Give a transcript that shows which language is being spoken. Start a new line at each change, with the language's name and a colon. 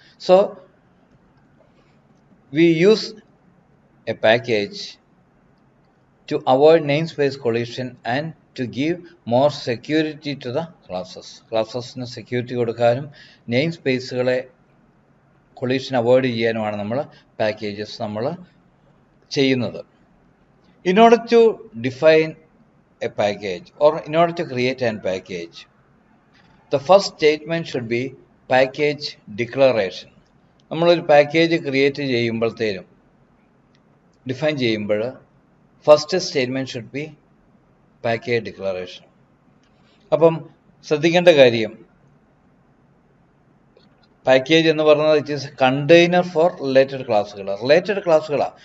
English: So we use a package to avoid namespace collision and to give more security to the classes.
Malayalam: ക്ലാസ്സസിന് security കൊടുക്കാനും name സ്പേസുകളെ collision avoid ചെയ്യാനുമാണ് നമ്മൾ packages നമ്മൾ ചെയ്യുന്നത്.
English: In order to define a package or in order to create a package, the first statement should be package declaration.
Malayalam: നമ്മളൊരു package create ചെയ്യുമ്പോഴത്തേനും define ചെയ്യുമ്പോൾ
English: First statement should be package declaration.
Malayalam: അപ്പം ശ്രദ്ധിക്കേണ്ട കാര്യം, package എന്ന് പറയുന്നത്
English: it is container for related
Malayalam: ക്ലാസ്സുകളാണ്.